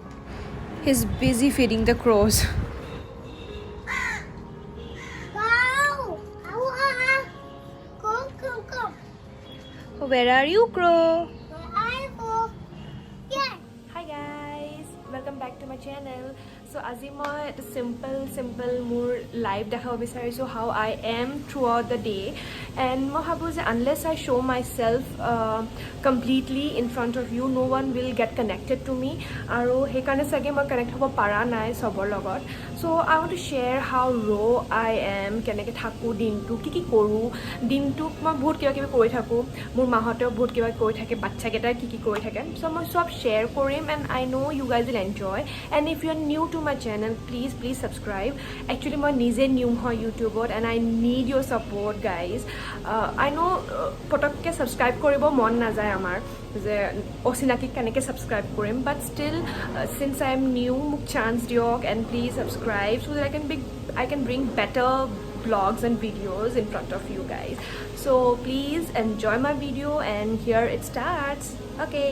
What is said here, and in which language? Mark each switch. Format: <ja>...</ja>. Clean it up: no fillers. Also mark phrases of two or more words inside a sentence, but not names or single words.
<en>He's busy feeding the crows. Go! Go! Where are you, crow? Where I go? Yeah. Hi guys, welcome back to my channel. So</en> <as>আজি মই এটা simple মোৰ লাইফ দেখাব বিচাৰিছোঁ</as> <en>how I am throughout the day, and</en> <as>মই ভাবোঁ যে</as> <en>unless I show myself completely in front of you, no one will get connected to me,</en> <as>আৰু সেইকাৰণে চাগে মই কানেক্ট হ'ব পৰা নাই চবৰ লগত.</as> <en>So I want to share how raw I am,</en> <as>কেনেকৈ থাকোঁ দিনটো, কি কৰোঁ দিনটোক. মই বহুত কিবা কৰি থাকোঁ, মোৰ মাহঁতেও বহুত কিবা কৰি থাকে, বাচ্চাকেইটাই কি কৰি থাকে. So মই চব শ্বেয়াৰ কৰিম,</as> <en>and I know you guys will enjoy. And if you are new to my channel, please subscribe.</en> <as>Actually মই নিজে নিউ হয় ইউটিউবত,</as> <en>and I need your support guys. I know</en> <as>পটককৈ ছাবস্ক্ৰাইব কৰিব মন নাযায় আমাৰ, যে অচিনাকি কেনেকৈ ছাবস্ক্ৰাইব কৰিম,</as> <en>but still since I am new,</en> <as>মোক চান্স দিয়ক</as> <en>and please subscribe so that I can bring better vlogs and videos in front of you guys. So please enjoy my video, and here it starts. Okay.</en>